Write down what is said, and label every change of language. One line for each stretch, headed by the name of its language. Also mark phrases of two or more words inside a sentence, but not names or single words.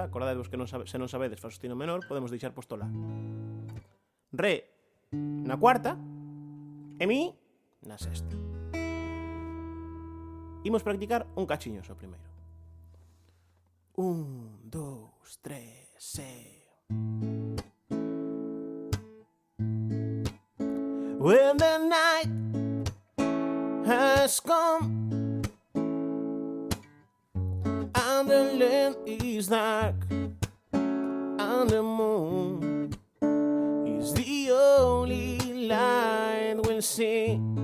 Galician: Acordadevos que se non sabedes Fa sostenido menor, podemos deixar posto La. Re na cuarta e Mi na sexta. Imos practicar un cachiño só primeiro. 1, 2, 3, sí.
English: When the night has come and the land is dark and the moon is the only light we'll see.